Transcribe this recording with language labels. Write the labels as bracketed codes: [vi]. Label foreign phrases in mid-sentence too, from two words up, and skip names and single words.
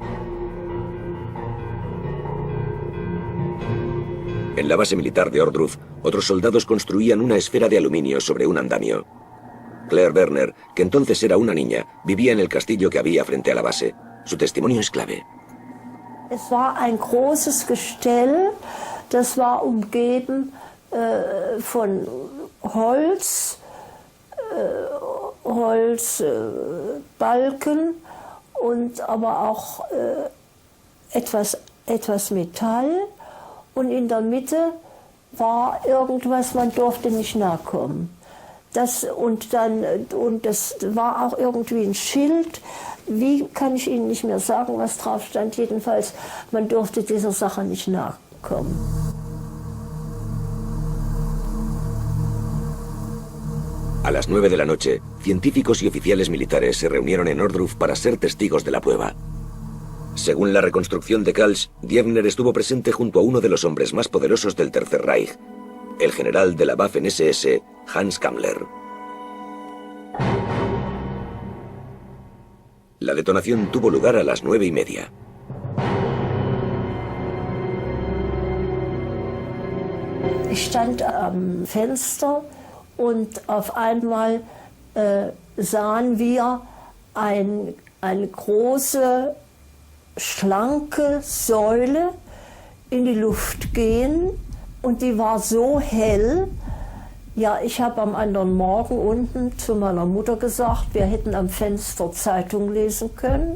[es] En la base militar de Ohrdruf, otros soldados construían una esfera de aluminio sobre un andamio. Claire Werner, que entonces era una niña, vivía en el castillo que había frente a la base. Su testimonio es clave. [de] Es war ein großes Gestell, das war umgeben von Holz, Holzbalken und aber auch etwas Metall. Und in der Mitte war irgendwas, man durfte nicht nahe kommen. Das war auch irgendwie ein Schild. Wie kann ich Ihnen nicht mehr sagen, was drauf stand? Jedenfalls, man durfte dieser Sache nicht nahe kommen. [es] A las 9 de la noche, científicos y oficiales militares se reunieron en Ohrdruf para ser testigos de la prueba. Según la reconstrucción de Culls, Diebner estuvo presente junto a uno de los hombres más poderosos del Tercer Reich, el general de la Waffen-SS, Hans Kammler. La detonación tuvo lugar a las 9:30. [de] Ich stand am Fenster und auf einmal sahen wir eine große, schlanke Säule in die Luft gehen und die war so hell, Ja, ich habe am anderen Morgen unten zu meiner Mutter gesagt, wir hätten am Fenster Zeitung lesen können.